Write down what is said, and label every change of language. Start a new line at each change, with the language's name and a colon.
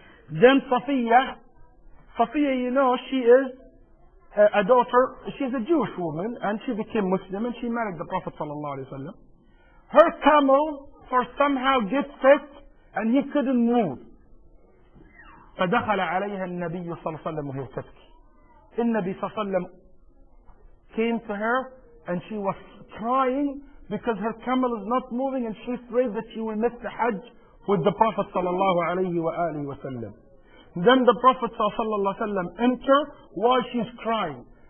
English: Then Safiya, you know, she is a daughter, she's a Jewish woman, and she became Muslim, and she married the Prophet sallallahu alayhi wa sallam. Her camel for somehow get sick, and he couldn't move.
Arabic: فدخل عليها النبي صلى الله عليه وسلم وهي تبكي. النبي صلى الله عليه وسلم
English: came to her, and she was crying because her camel is not moving, and she's afraid that she will miss the Hajj with the Prophet sallallahu alayhi wa alihi wa sallam. Then the Prophet sallallahu alayhi wa sallam entered while she's crying.